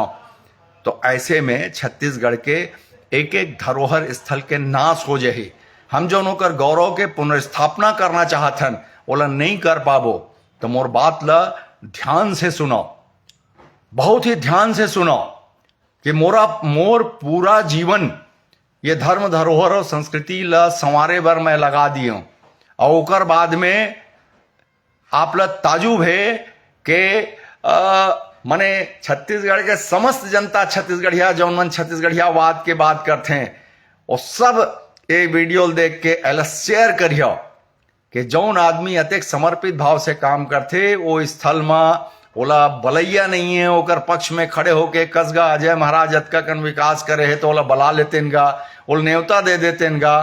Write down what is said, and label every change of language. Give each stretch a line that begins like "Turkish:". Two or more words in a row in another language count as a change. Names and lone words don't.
Chhattisgarhi: तो ऐसे में छत्तीसगढ़ के एक एक धरोहर स्थल के नाश हो जाही। हम जो नौकर गौरव के पुनर्स्थापना करना चाहतन ओला नहीं कर पाबो, तो मोर बात ला ध्यान से सुनो, बहुत ही ध्यान से सुनो कि मोर पूरा जीवन ये धर्म धरोहर और संस्कृति ला संवारे बर मैं लगा दियो। और ओकर बाद में आप ला ताजुब है कि मने छत्तीसगढ़ के समस्त जनता छत्तीसगढ़िया जौन मन छत्तीसगढ़िया वाद के बात करते हैं, और सब ये वीडियो देख के एला शेयर करियो कि जौन आदमी अतेक समर्पित भाव से काम करते, वो स्थल में ओला बलैया नहीं है ओकर पक्ष में खड़े होके कसगा अजय महाराज अतका कन विकास करे है तो ओला बला लेतेन गा, ओला न्योता दे देतेन गा।